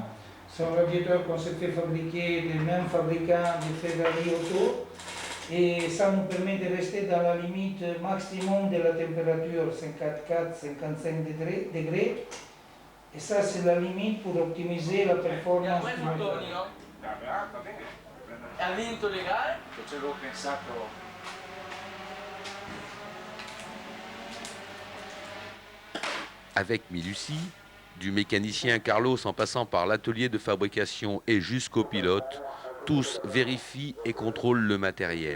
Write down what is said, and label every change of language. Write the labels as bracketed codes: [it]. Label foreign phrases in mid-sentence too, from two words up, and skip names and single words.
[fr] C'est un radiateur qu'on s'est fait fabriquer des mêmes fabricants de Ferrari Auto. Et ça nous permet de rester dans la limite maximum de la température, 54-55 degrés. Et ça, c'est la limite pour optimiser la performance du moteur. [it] Ha vinto le gare? Ci avevo pensato. [fr] Avec Milucci, du mécanicien Carlos en passant par l'atelier de fabrication et jusqu'au pilote, tous vérifient et contrôlent le matériel.